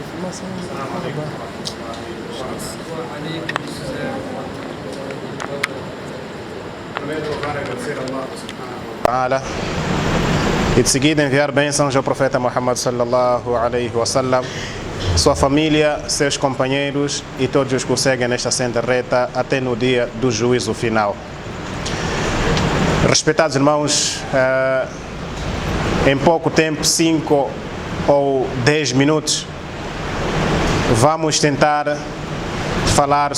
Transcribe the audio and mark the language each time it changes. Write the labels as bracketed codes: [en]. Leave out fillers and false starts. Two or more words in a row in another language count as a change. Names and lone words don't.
[pt] Ta'ala. E de seguida enviar bênçãos ao profeta Muhammad [ar] صلى الله عليه وسلم, [pt] sua família, seus companheiros e todos os que o seguem nesta senda reta até no dia do juízo final. Respeitados irmãos, em pouco tempo, 5 ou 10 minutos, vamos tentar falar